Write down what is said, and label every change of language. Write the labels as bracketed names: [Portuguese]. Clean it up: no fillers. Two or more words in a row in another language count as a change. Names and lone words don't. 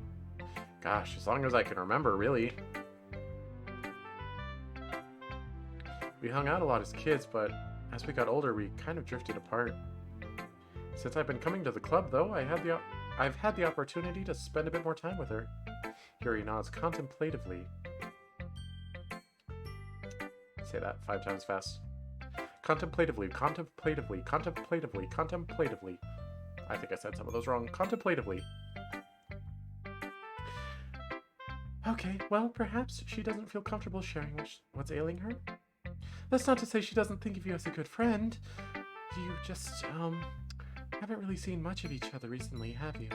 [English] Gosh, as long as I can remember, really. We hung out a lot as kids, but As we got older, we kind of drifted apart. Since I've been coming to the club, though, I've had the opportunity to spend a bit more time with her. Yuri nods contemplatively. Say that 5 times fast. Contemplatively, contemplatively, contemplatively, contemplatively. I think I said some of those wrong. Contemplatively. Okay, well, perhaps she doesn't feel comfortable sharing what's ailing her. That's not to say she doesn't think of you as a good friend. You just, haven't really seen much of each other recently, have you?